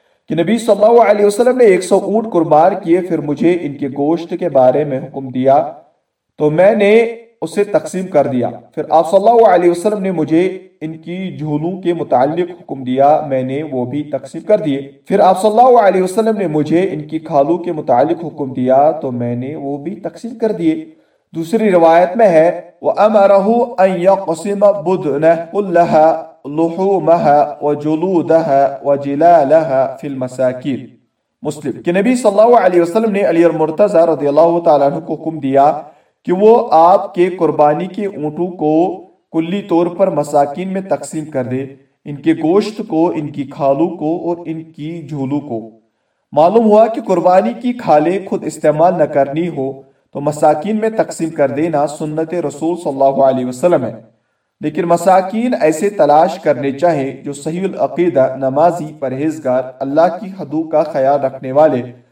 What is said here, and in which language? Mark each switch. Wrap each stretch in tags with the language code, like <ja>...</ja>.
<ur>کہ نبی صلی اللہ علیہ وسلم نے 100 اونٹ قربان کیے، پھر مجھے ان کے گوشت کے بارے میں حکم دیا تو میں نے اسے تقسیم کر دیا. پھر آپ صلی اللہ علیہ وسلم نے مجھے ان کی جھولوں کے متعلق حکم دیا، میں نے وہ بھی تقسیم کر دیے. پھر آپ صلی اللہ علیہ وسلم نے مجھے ان کی کھالوں کے متعلق حکم دیا تو میں نے وہ بھی تقسیم کر دیے. دوسری روایت میں ہے،</ur> <ar>وَأَمَرَهُ أَن يَقْسِمَ بُدْنَهُ كُلَّهَا لحومها وجلودها وجلالها في المساكين.</ar> <ur>مسلم. کہ نبی صلی اللہ علیہ وسلم نے علی المرتضی رضی اللہ تعالیٰ عنہ کو حکم دیا کہ وہ آپ کے قربانی کے اونٹوں کو کلی طور پر مساکین میں تقسیم کر دے، ان کے گوشت کو، ان کی کھالوں کو اور ان کی جھولوں کو. معلوم ہوا کہ قربانی کی کھالیں خود استعمال نہ کرنی ہو تو مساکین میں تقسیم کر دینا سنت رسول صلی اللہ علیہ وسلم ہے، لیکن مساکین ایسے تلاش کرنے چاہے جو صحیح العقیدہ، نمازی، پرہیزگار، اللہ کی حدوں کا خیال رکھنے والے</ur>